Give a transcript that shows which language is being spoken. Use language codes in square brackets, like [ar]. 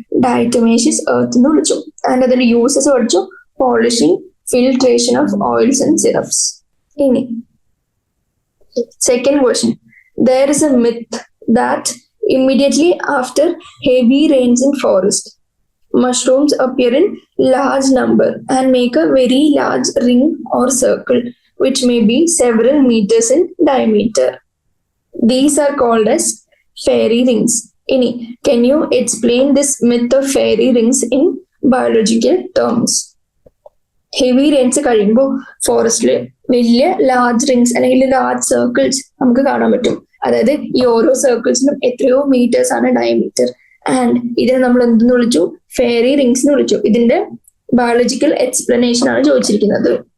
[ml] Diatomaceous earth എന്ന് വിളിച്ചു. And അതിന്റെ യൂസസ് പഠിച്ചു: [en] Polishing, filtration of oils and syrups. [ml] ഇനി second question. [en] There is a myth that immediately after heavy rains in forest, mushrooms appear in large number and make a very large ring or circle, which may be several meters in diameter. These are called as fairy rings. [ml] Ini, [en] can you explain this myth of fairy rings in biological terms? [ml] Heavy Reigns കഴിയുമ്പോൾ ഫോറസ്റ്റിൽ വലിയ large rings അല്ലെങ്കിൽ large circles നമുക്ക് കാണാൻ പറ്റും. അതായത് ഈ ഓരോ സർക്കിൾസിനും എത്രയോ മീറ്റേഴ്സ് ആണ് ഡയമീറ്റർ. ആൻഡ് ഇതിനെ നമ്മൾ എന്തെന്ന് വിളിച്ചു? ഫെയറി റിങ്സ് എന്ന് വിളിച്ചു. ഇതിന്റെ ബയോളജിക്കൽ എക്സ്പ്ലനേഷൻ ആണ് ചോദിച്ചിരിക്കുന്നത്.